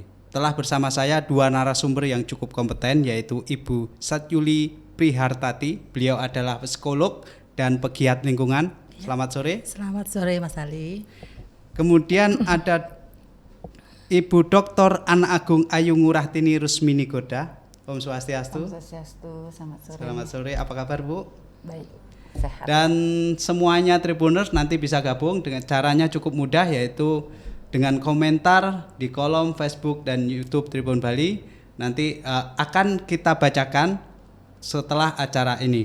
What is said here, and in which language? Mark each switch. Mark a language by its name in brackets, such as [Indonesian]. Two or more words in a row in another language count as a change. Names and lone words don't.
[Indonesian] Telah bersama saya dua narasumber yang cukup kompeten, yaitu Ibu Satyuli Prihartati. Beliau adalah psikolog dan pegiat lingkungan. Selamat sore. Selamat sore Mas Ali. Kemudian ada Ibu Dr. Ana Agung Ayu Ngurahti Rusmini Goda. [Balinese] Om Swastiastu. Om Swastiastu, [Indonesian] selamat sore. Selamat sore, apa kabar Bu? Baik, sehat. Dan semuanya Tribuners nanti bisa gabung dengan caranya cukup mudah, yaitu dengan komentar di kolom Facebook dan YouTube Tribun Bali. Nanti akan kita bacakan setelah acara ini.